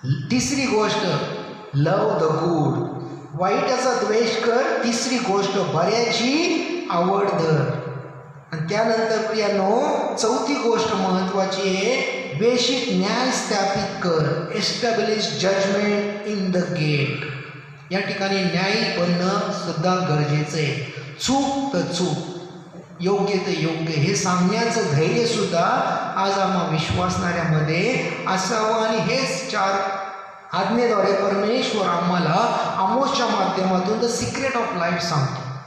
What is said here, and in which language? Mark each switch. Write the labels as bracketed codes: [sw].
[mr] तिसरी गोष्ट, [en] love the good, [mr] वाईटाचा द्वेष कर. तिसरी गोष्ट, बऱ्याची आवड धर. आणि त्यानंतर प्रियानो, चौथी गोष्ट महत्त्वाची आहे, बेशिक न्याय स्थापित कर. [en] Establish judgment in the gate. [mr] या ठिकाणी न्यायी बनणं सुद्धा गरजेचं आहे. चूक तर चूक, योग्य तर योग्य, हे सांगण्याचं धैर्य सुद्धा आज आम्हा विश्वासणाऱ्यामध्ये असावं. आणि हेच 4 आज्ञेद्वारे परमेश्वर आम्हाला आमोसच्या माध्यमातून [en] the secret of life [mr] सांगतो.